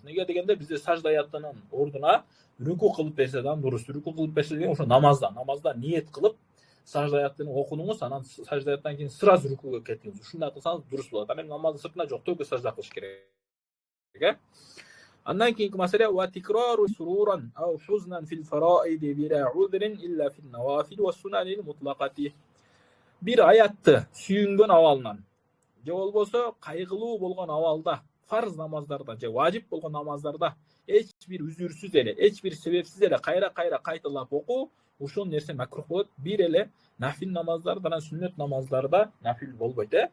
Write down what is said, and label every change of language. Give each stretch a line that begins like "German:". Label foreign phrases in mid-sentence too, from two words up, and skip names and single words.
Kyrgyz: Неге дегенде бизде сажда аятынын ордуна рүкү кылып берсе да дурус. Рүкү кылып берсе деген ошо намазда ниет кылып сажда аятын окудуңуз, анан сажда аяттан кийин сразу рүкүгө кеттиңиз. Ушундай кылсаңыз дурус болот. Анан намаздын сыртына жок, төгө сажда кылыш керек. Андан кийинки маселе
Arabic: وتكرار سرورا أو حزنا في الفرائض بلا عذر إلا في النوافل والسنن المطلقة.
Kyrgyz: Бир аятты сүйүнгөн абалынан же болбосо кайгылуу болгон абалда, фарз намаздарда же важип болгон намаздарда эч бир үзүрсүз эле, эч бир себепсиз эле кайра кайталап окуу, ушул нерсе макрух болот. Бир эле нафил намаздарда, сүннөт намаздарда нафил болбойт.